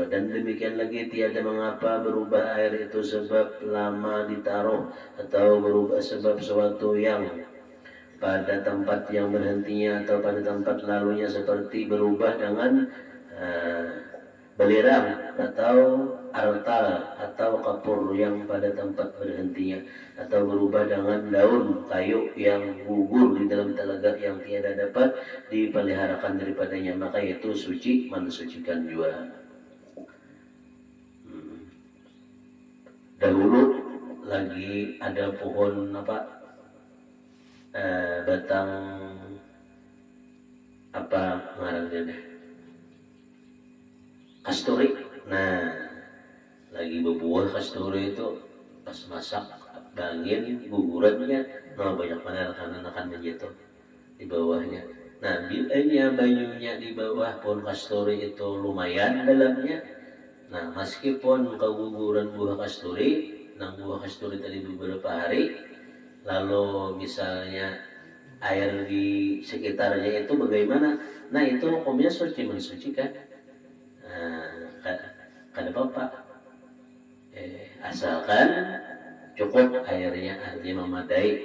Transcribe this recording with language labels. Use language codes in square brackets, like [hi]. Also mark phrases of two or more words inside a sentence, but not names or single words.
[id] Dan demikian lagi tiada mengapa berubah air itu sebab lama ditaruh atau berubah sebab suatu yang pada tempat yang berhentinya atau pada tempat lalunya, seperti berubah dengan belerang atau artal atau kapur yang pada tempat berhentinya, atau berubah dengan daun kayu yang gugur di dalam telaga yang tiada dapat dipeliharakan daripadanya, maka itu suci mensucikan juga. [bjn] Dahulu lagi ada pohon batang ngarannya deh, kasturi. Nah, lagi berbuah kasturi itu pas masak bangin gugurannya, nah banyak mana akan menjatuh di bawahnya. Nah, bilanya banyunya di bawah pohon kasturi itu lumayan dalamnya. [id] Nah, meskipun keguguran buah kasturi, nah buah kasturi tadi beberapa hari, lalu misalnya air di sekitarnya itu bagaimana? Nah, itu hukumnya suci mensucikan. [bjn] Kada apa-apa, [id] asalkan cukup airnya, artinya memadai.